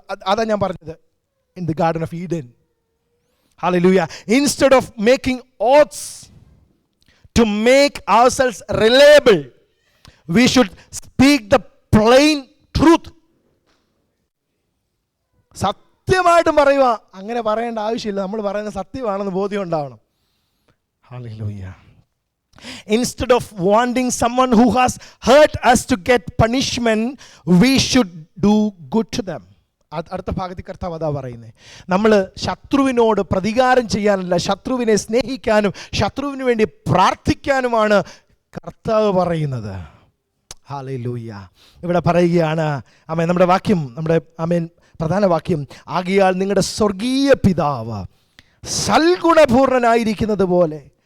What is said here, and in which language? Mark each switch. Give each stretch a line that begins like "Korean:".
Malayalam: അതാ ഞാൻ പറഞ്ഞത്,
English: in the Garden of Eden. Hallelujah. Instead of making oaths to make ourselves reliable, we should speak the plain truth.
Malayalam: സത്യമായിട്ടും പറയുക, അങ്ങനെ പറയേണ്ട ആവശ്യമില്ല. നമ്മൾ പറയുന്ന സത്യമാണെന്ന് ബോധ്യം ഉണ്ടാവണം. Hallelujah.
English: Instead of wanting someone who has hurt us to get punishment, we should do good to them.
Malayalam: അടുത്ത ഭാഗത്തിൽ കർത്താവ് അതാ പറയുന്നത്. നമ്മൾ ശത്രുവിനോട് പ്രതികാരം ചെയ്യാനല്ല, ശത്രുവിനെ സ്നേഹിക്കാനും ശത്രുവിന് വേണ്ടി പ്രാർത്ഥിക്കാനുമാണ് കർത്താവ് പറയുന്നത്. ഹല്ലേലൂയ. ഇവിടെ പറയുകയാണ്, നമ്മുടെ വാക്യം, പ്രധാന വാക്യം, ആകയാൽ നിങ്ങളുടെ സ്വർഗീയ പിതാവ് സൽഗുണപൂർണനായിരിക്കുന്നത് പോലെ.